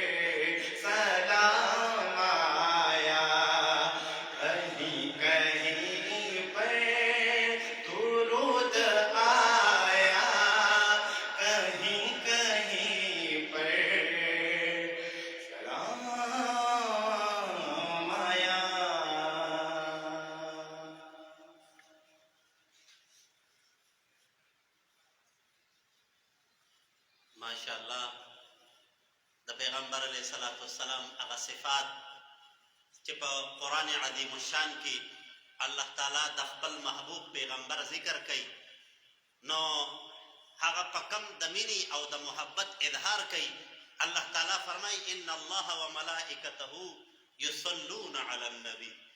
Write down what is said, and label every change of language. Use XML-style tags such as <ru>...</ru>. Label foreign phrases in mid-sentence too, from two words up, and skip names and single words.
<ur>سلام آیا، کہیں کہیں پر درود آیا، کہیں کہیں پر سلام آیا.</ur> <ps>ماشاءالله د پیغمبر</ps> <ar>عليه الصلاة والسلام</ar> <ps>هغه صفات چې په قرآن عظیم الشان کې الله تعالی د خپل محبوب پیغمبر ذکر کوي، نو هغه په کم د مینې او د محبت اظهار کوي. الله تعالی فرمایي</ps> <ar>ان الله وملائکته یصلون علی النبی.</ar>